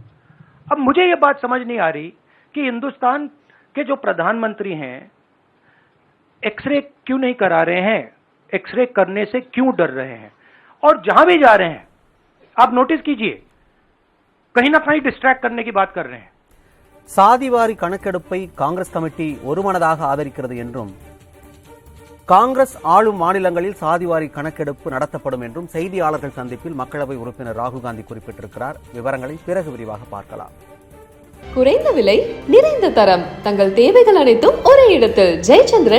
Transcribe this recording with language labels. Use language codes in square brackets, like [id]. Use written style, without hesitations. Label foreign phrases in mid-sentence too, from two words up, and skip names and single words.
[hi] अब मुझे यह बात समझ नहीं आ रही कि हिंदुस्तान के जो प्रधानमंत्री हैं एक्सरे क्यों नहीं करा रहे हैं, एक्सरे करने से क्यों डर रहे हैं, और जहां भी जा रहे हैं आप नोटिस कीजिए कहीं ना कहीं डिस्ट्रैक्ट करने की बात कर रहे हैं। [ta] சாதிவாரி கணக்கெடுப்பை காங்கிரஸ் கமிட்டி ஒருமனதாக ஆதரிக்கிறது என்றும், காங்கிரஸ் ஆளும் மாநிலங்களில் சாதிவாரி கணக்கெடுப்பு நடத்தப்படும் என்றும் செய்தியாளர்கள் சந்திப்பில் மக்களவை உறுப்பினர் ராகுல் காந்தி குறிப்பிட்டிருக்கிறார். விவரங்களை பிறகு விரிவாக பார்க்கலாம். குறைந்த விலை, நிறைந்த தரம், தங்கள் தேவைகள் அனைத்தும் ஒரே இடத்தில்.